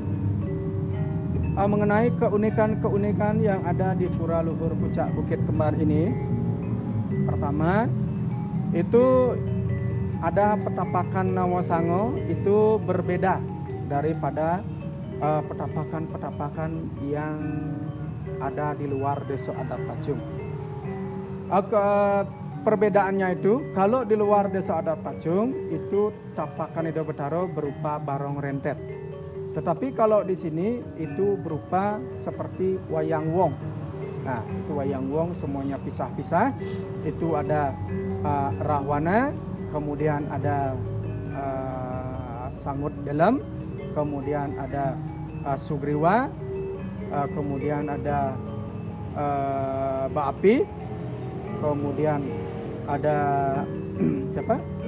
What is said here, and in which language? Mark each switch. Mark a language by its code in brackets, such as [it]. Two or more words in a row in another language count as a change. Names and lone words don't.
[id] Mengenai keunikan-keunikan yang ada di Pura Luhur Puncak Bukit Kembar ini, pertama itu ada petapakan Nawasango, itu berbeda daripada petapakan-petapakan yang ada di luar Desa Adat Pacung. Perbedaannya itu, kalau di luar Desa Adat Pacung itu tapakan Ida Betaro berupa barong rentet. Tetapi kalau di sini itu berupa seperti wayang wong. Nah, itu wayang wong semuanya pisah-pisah. Itu ada Rahwana, kemudian ada Sangut Dalam, kemudian ada Sugriwa, kemudian ada Baapi, kemudian ada siapa?